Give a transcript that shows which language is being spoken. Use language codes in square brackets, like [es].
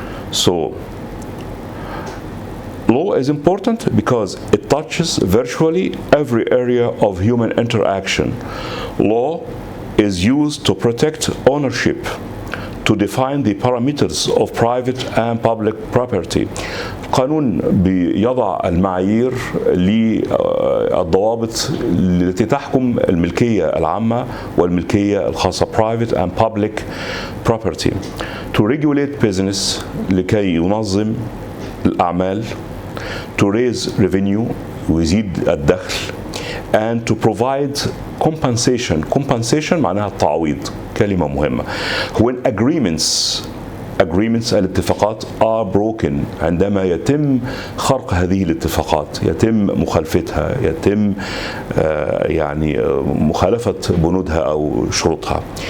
[en] So, law is important because it touches virtually every area of human interaction. Law is used to protect ownership, to define the parameters of private and public property. [ar] القانون بيضع المعايير للضوابط التي تحكم الملكية العامة والملكية الخاصة private and public property. [en] To regulate business [ar] لكي ينظم الأعمال. [en] To raise revenue [ar] ويزيد الدخل. [en] And to provide compensation. [ar] Compensation معناها التعويض، كلمة مهمة. [en] When agreements [ar] الاتفاقات [en] are broken، [ar] عندما يتم خرق هذه الاتفاقات، يتم مخالفتها، يتم يعني مخالفة بنودها أو شروطها.